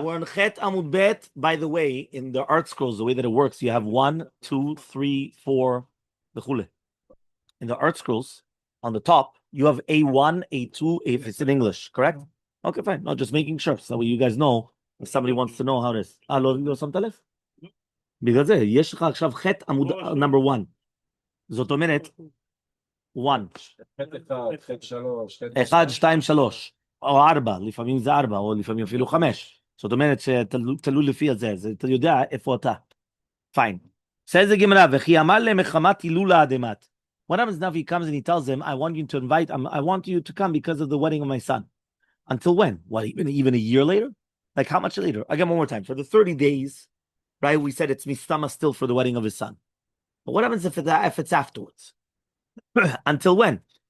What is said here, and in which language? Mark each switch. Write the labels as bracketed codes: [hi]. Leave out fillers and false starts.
[en] We're in Chet Amud Bet. By the way, in the art scrolls, the way that it works, you have 1, 2, 3, 4, the chule. In the art scrolls, on the top, you have A1, A2, if it's in English, correct? Okay, fine. No, just making sure. So you guys know if somebody wants to know how it is. [he] לא שמת לב? בגלל זה, יש לך עכשיו חטא עמוד number 1. זאת אומרת, 1. חטא 1, 2, 3. או 4, לפעמים זה 4, או לפעמים אפילו 5. זאת אומרת שתלוי לפי הזה, אז אתה יודע איפה אתה. [en] Fine. says the Gemara, [he] וכי אמר להם מחמת הילולה אדמת. [en] What happens now if he comes and he tells them, I want you to come because of the wedding of my son. Until when? What, even a year later? Like how much later? Again, one more time. For the 30 days, right? We said it's mistama still for the wedding of his son. But what happens if it's afterwards? Until when?